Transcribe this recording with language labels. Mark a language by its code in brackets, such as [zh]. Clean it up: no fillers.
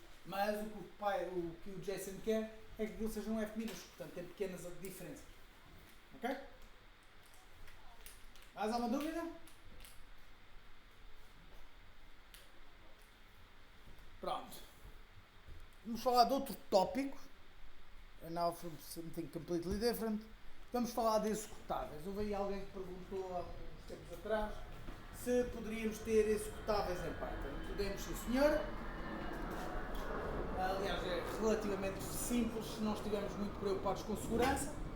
[pt] Mas o que o JSON quer é que aquilo seja um F minúsculo, portanto tem pequenas diferenças. Ok? Mais alguma dúvida? Pronto. Vamos falar de outro tópico. [en] And now from something completely different. [pt] Vamos falar de executáveis. Houve aí alguém que perguntou há uns tempos atrás se poderíamos ter executáveis em Python. Podemos, sim senhor. Aliás, é relativamente simples se não estivermos muito preocupados com segurança.